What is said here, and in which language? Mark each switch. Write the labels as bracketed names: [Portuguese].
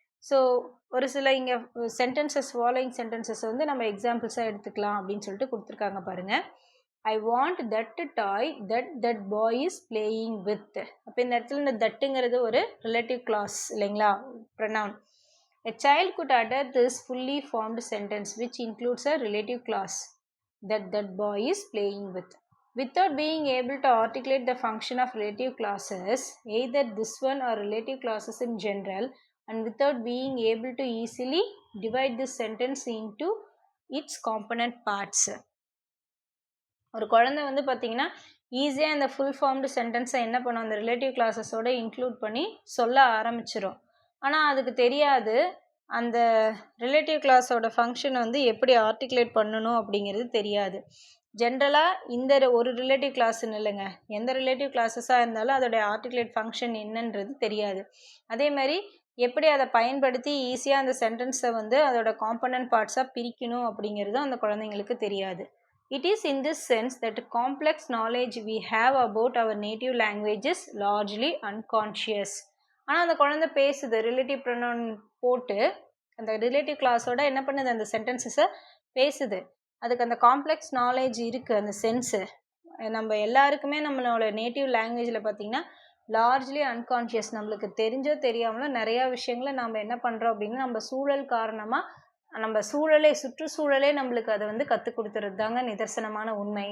[Tamil] So ஒரு சில இங்கே சென்டென்சஸ், ஃபாலோயிங் சென்டென்சஸ் நம்ம எக்ஸாம்பிள்ஸாக எடுத்துக்கலாம் அப்படின்னு சொல்லிட்டு கொடுத்துருக்காங்க பாருங்கள். [English] I want that toy that boy is playing with. [Tamil] அப்போ இந்த இடத்துல இந்த தட்டுங்கிறது ஒரு ரிலேட்டிவ் கிளாஸ் இல்லைங்களா, pronoun. [English] A child could utter this fully formed sentence which includes a relative clause that boy is playing with. Without being able to articulate the function of relative clauses, either this one or relative clauses in general, and without being able to easily divide this sentence into its component parts. [Tamil] ஒரு குழந்தை பார்த்தீங்கன்னா ஈஸியாக இந்த full formed சென்டென்ஸை என்ன பண்ணும், அந்த relative கிளாஸஸோடு include பண்ணி சொல்ல ஆரம்பிச்சிடும். ஆனால் அதுக்கு தெரியாது அந்த ரிலேட்டிவ் கிளாஸோட ஃபங்க்ஷன் எப்படி ஆர்டிகுலேட் பண்ணணும் அப்படிங்கிறது தெரியாது. ஜென்ரலாக இந்த ஒரு ரிலேட்டிவ் கிளாஸ்ன்னு இல்லைங்க, எந்த ரிலேட்டிவ் கிளாஸஸாக இருந்தாலும் அதோடைய ஆர்டிகுலேட் ஃபங்க்ஷன் என்னன்றது தெரியாது. அதே மாதிரி எப்படி அதை பயன்படுத்தி ஈஸியாக அந்த சென்டென்ஸை அதோட காம்பனன்ட் பார்ட்ஸாக பிரிக்கணும் அப்படிங்கிறதும் அந்த குழந்தைங்களுக்கு தெரியாது. [English] It is in this sense that complex knowledge we have about our native language is largely unconscious. [Tamil] ஆனால் அந்த குழந்தை பேசுது, ரிலேட்டிவ் ப்ரொனவுன் போட்டு அந்த ரிலேட்டிவ் கிளாஸோட என்ன பண்ணுது, அந்த சென்டென்சஸை பேசுது. அதுக்கு அந்த காம்ப்ளெக்ஸ் நாலேஜ் இருக்குது, அந்த சென்ஸு. நம்ம எல்லாருக்குமே நம்மளோட நேட்டிவ் லாங்குவேஜில் பார்த்திங்கன்னா [English] Largely unconscious. [Tamil] நம்மளுக்கு தெரிஞ்சோ தெரியாமலோ நிறையா விஷயங்களை நம்ம என்ன பண்ணுறோம் அப்படின்னா நம்ம சூழல் காரணமாக நம்ம சுற்றுச்சூழலே நம்மளுக்கு அதை கற்றுக் கொடுத்துறது தாங்க நிதர்சனமான உண்மை.